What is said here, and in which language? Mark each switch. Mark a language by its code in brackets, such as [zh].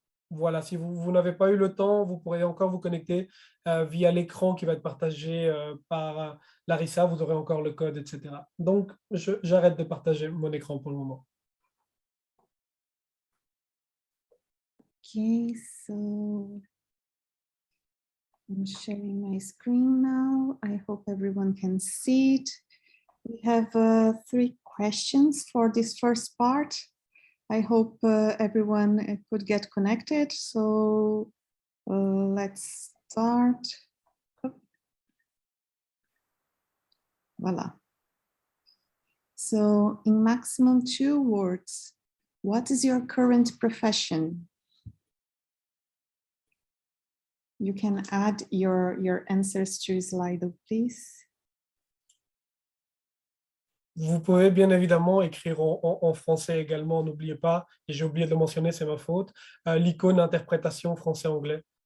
[fr] Voilà, si vous n'avez pas eu le temps, vous pourrez encore vous connecter via l'écran qui va être partagé par Larissa. Vous aurez encore le code, etc. Donc, j'arrête de partager mon écran pour le moment. [en] Okay, so I'm sharing my screen now. I hope everyone can see it. We have 3 questions for this first part. I hope everyone could get connected. So let's start. Voila. So in maximum 2 words, what is your current profession? You can add your answers to Slido, please. [fr] Vous pouvez bien évidemment écrire en français également, n'oubliez pas, et j'ai oublié de le mentionner, c'est ma faute, l'icône interprétation français-anglais.